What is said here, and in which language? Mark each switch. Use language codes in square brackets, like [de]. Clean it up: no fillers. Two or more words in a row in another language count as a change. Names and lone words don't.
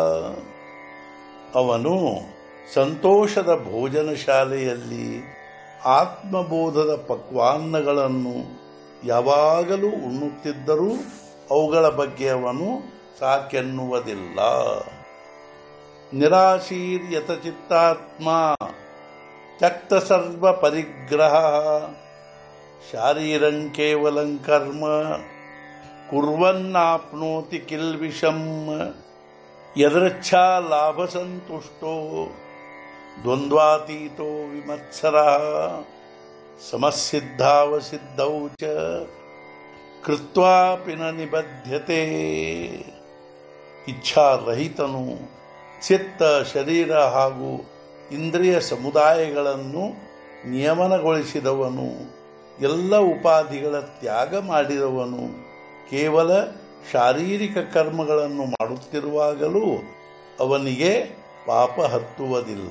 [kn] ಅವನು ಸಂತೋಷದ ಭೋಜನ ಶಾಲೆಯಲ್ಲಿ ಆತ್ಮಬೋಧದ ಪಕ್ವಾನ್ನಗಳನ್ನು ಯಾವಾಗಲೂ ಉಣ್ಣುತ್ತಿದ್ದರೂ ಅವುಗಳ ಬಗ್ಗೆ ಅವನು ಸಾಕೆನ್ನುವುದಿಲ್ಲ। [sa] ನಿರಾಶೀರ್ಯತಚಿತ್ತಾತ್ಮ ತ್ಯಕ್ತ ಸರ್ವ ಪರಿಗ್ರಹ ಶಾರೀರಂ ಕೇವಲಂ ಕರ್ಮ ಕುರ್ವನ್ನಾಪ್ನೋತಿ ಕಿಲ್ಬಿಷಂ। ಯದೃಚ್ಛಾ ಲಾಭ ಸಂತುಷ್ಟೋ ದ್ವಂದ್ವಾತೀತೋ ವಿಮತ್ಸರಃ ಸಮಸಿದ್ಧಾವಸಿದ್ಧೌ ಚ ಕೃತ್ವಾಪಿ ನ ನಿಬಧ್ಯತೆ। [kn] ಇಚ್ಛಾರಹಿತನು, ಚಿತ್ತ ಶರೀರ ಹಾಗೂ ಇಂದ್ರಿಯ ಸಮುದಾಯಗಳನ್ನು ನಿಯಮನಗೊಳಿಸಿದವನು, ಎಲ್ಲ ಉಪಾಧಿಗಳ ತ್ಯಾಗ ಮಾಡಿದವನು, ಕೇವಲ ಶಾರೀರಿಕ ಕರ್ಮಗಳನ್ನು ಮಾಡುತ್ತಿರುವಾಗಲೂ ಅವನಿಗೆ ಪಾಪ ಹತ್ತುವುದಿಲ್ಲ।